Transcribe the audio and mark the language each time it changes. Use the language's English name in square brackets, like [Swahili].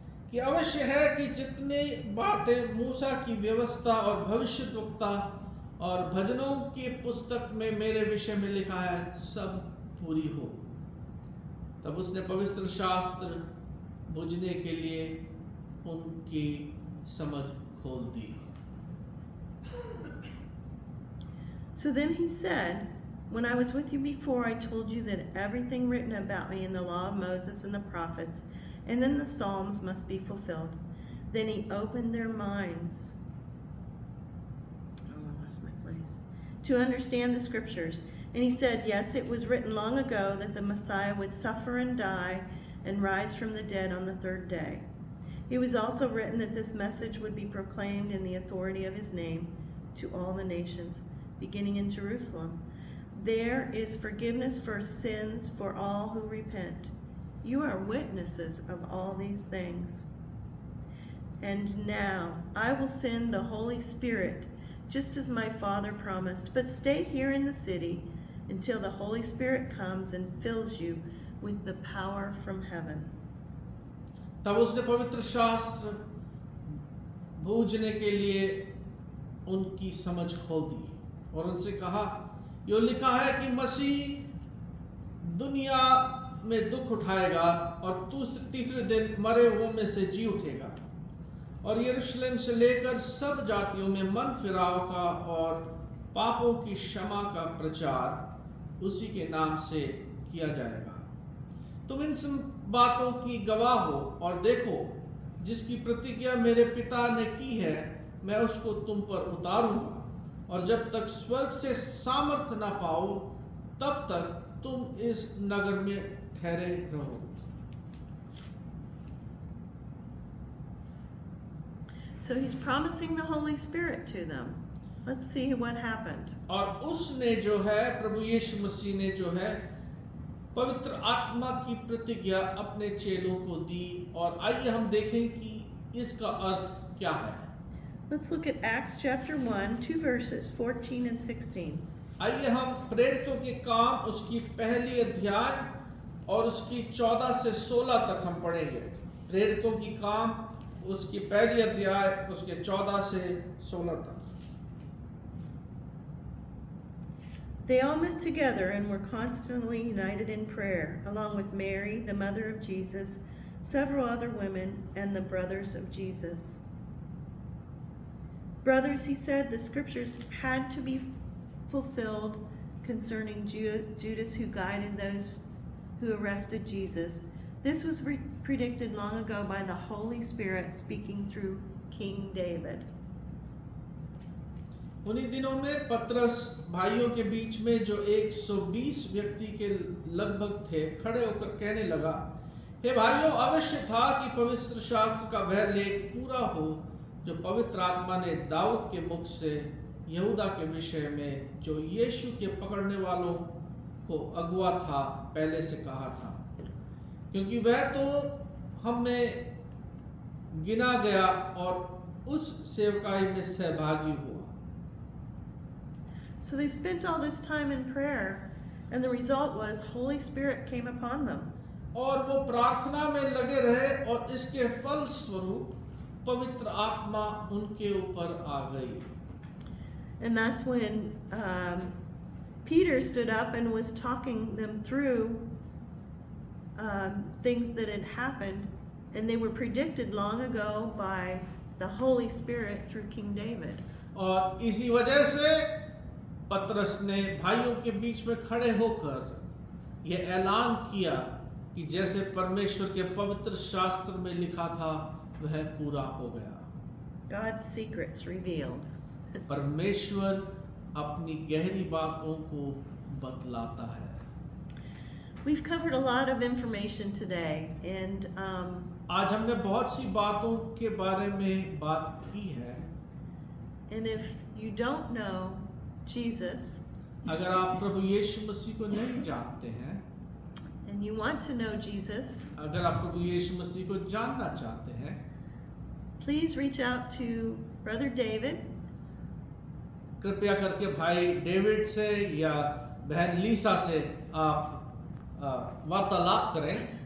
[Hindi] कि अवश्य है कि जितनी बातें मूसा की व्यवस्था और भविष्यद्वक्ता और भजनों की पुस्तक में मेरे विषय में लिखा है सब पूरी हो। तब उसने पवित्र शास्त्र बुझने के लिए उनकी समझ खोल दी। [English] So then he said, when I was with you before, I told you that everything written about me in the law of Moses and the prophets and in the Psalms must be fulfilled. Then he opened their minds. Oh, I lost my place. To understand the scriptures. And he said, yes, it was written long ago that the Messiah would suffer and die and rise from the dead on the third day. It was also written that this message would be proclaimed in the authority of his name to all the nations, beginning in Jerusalem. There is forgiveness for sins for all who repent. You are witnesses of all these things. And now I will send the Holy Spirit, just as my Father promised. But stay here in the city until the Holy Spirit comes and fills you with the power from heaven. [Hindi] तब उसने पवित्र शास्त्र बूझने के लिए उनकी समझ खोल दी और उनसे कहा, यो लिखा है कि मसीह दुनिया में दुख उठाएगा और तीसरे दिन मरे हुओं में से जी उठेगा और यरूशलेम से लेकर सब जातियों में मन फिराव का और पापों की क्षमा का प्रचार उसी के नाम से किया जाएगा। तुम इन सब बातों की गवाह हो और देखो, जिसकी प्रतिज्ञा मेरे पिता ने की है मैं उसको तुम पर उतारूंगा और जब तक स्वर्ग से सामर्थ ना पाओ तब तक तुम इस नगर में ठहरे रहो। [English] So he's promising the Holy Spirit to them. Let's see what happened. [Hindi] और उसने जो है प्रभु यीशु मसीह ने जो है पवित्र आत्मा की प्रतिज्ञा अपने चेलों को दी और आइए हम देखें कि इसका अर्थ क्या है। [English] Let's look at Acts chapter 1, 2 verses 14 and 16. [Hindi] आइए हम प्रेरितों के काम उसकी पहली अध्याय और उसकी 14 से 16 तक हम पढ़ेंगे। प्रेरितों की काम उसकी पहली अध्याय उसके 14 से 16 तक। [English] They all met together and were constantly united in prayer, along with Mary, the mother of Jesus, several other women, and the brothers of Jesus. Brothers, he said, the scriptures had to be fulfilled concerning Judas, who guided those who arrested Jesus. This was predicted long ago by the Holy Spirit speaking through King David. [Hindi] उन्हीं दिनों में पतरस भाइयों के बीच में जो 120 व्यक्ति के लगभग थे खड़े होकर कहने लगा, हे भाइयों, अवश्य था कि पवित्र शास्त्र का वह लेख पूरा हो जो पवित्र आत्मा ने दाऊद के मुख से यहूदा के विषय में जो यीशु के पकड़ने वालों को अगुआ था पहले से कहा था, क्योंकि वह तो हम में गिना गया और उस सेवकाई में सहभागी हुआ। [English] So they spent all this time in prayer, and the result was Holy Spirit came upon them. [Hindi] और वो प्रार्थना में लगे रहे और इसके फल स्वरूप पवित्र आत्मा उनके ऊपर आ गई। [English] And that's when Peter stood up and was talking them through things that had happened, and they were predicted long ago by the Holy Spirit through King David. [Hindi] और इसी वजह से पतरस ने भाइयों के बीच में खड़े होकर यह ऐलान किया कि जैसे परमेश्वर के पवित्र शास्त्र में लिखा था वह पूरा हो गया। [English] God's secrets revealed. [Hindi] परमेश्वर अपनी गहरी बातों को बतलाता है। [English] We've covered a lot of information today, and [Hindi] आज हमने बहुत सी बातों के बारे में बात की है। [English] and if you don't know Jesus, [Hindi] अगर आप प्रभु यीशु मसीह को नहीं जानते हैं, [English] and you want to know Jesus, [Hindi] अगर आप प्रभु यीशु मसीह को जानना चाहते हैं, [English] please reach out to Brother David. [Hindi] कृपया करके भाई डेविड से या बहन लीसा से आप वार्तालाप करें।